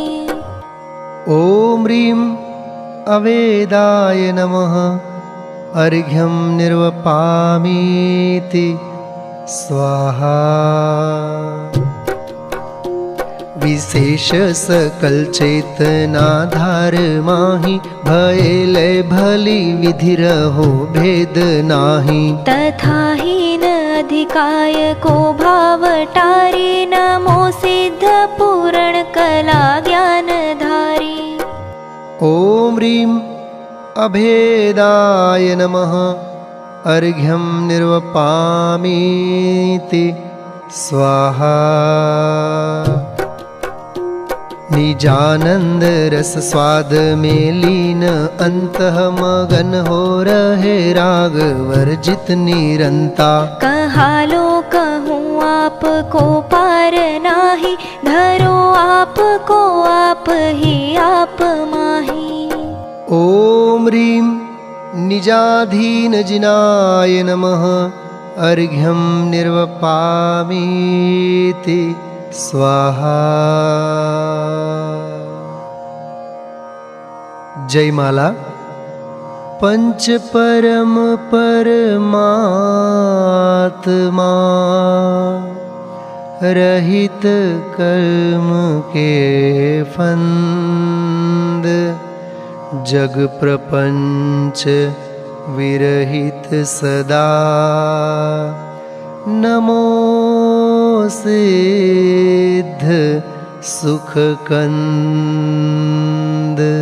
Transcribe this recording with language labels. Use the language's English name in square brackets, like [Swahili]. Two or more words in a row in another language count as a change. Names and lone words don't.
[Sanskrit] ओम ह्रीं अवेदाय नमः। अर्घ्यं निर्वपामीति स्वाहा। [Hindi] विशेष सकल चेतना धार माही, भय लय भली विधि रहो भेद नाही। तथा हीन अधिकाय को भाव टारी, नमो सिद्ध पूर्ण कला ज्ञान धारी। [Sanskrit] ओम ह्रीं अभेदाय नमः। अर्घ्यं निर्वपामीति स्वाहा। [Hindi] निजानंद रस स्वाद में लीन, अंतः मगन हो रहे राग वर्जित निरंता। कहा लो कहूँ आपको पार नाही, धरो आपको आप ही आप माही। [Sanskrit] ओम ह्रीं निजाधीन जिनाय नमः। अर्घ्यं निर्वपामीति स्वाहा। [Hindi] जय माला। पंच परम परमात्मा, रहित कर्म के फंद। जग प्रपंच विरहित सदा, नमो सिद्ध सुख कंद।